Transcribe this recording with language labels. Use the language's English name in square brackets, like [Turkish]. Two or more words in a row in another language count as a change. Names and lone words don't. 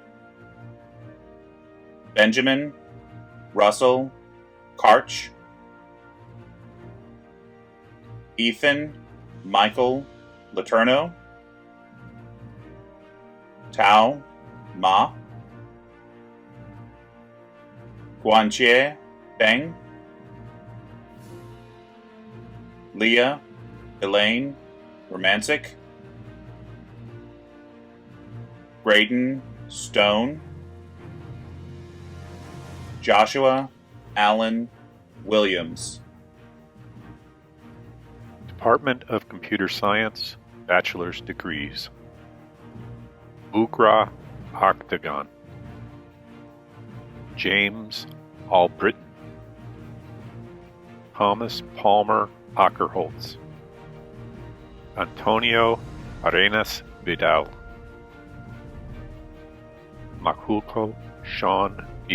[English] Benjamin Russell Karch, Ethan Michael Laterno, Tao Ma, Guanjie Beng, Leah Elaine Romancic, Graydon Stone, Joshua Allen Williams. Department of Computer Science, Bachelor's Degrees. Bugra Octagon, James Albritton, Thomas Palmer Ackerholtz, Antonio Arenas Vidal, Makulko Sean B.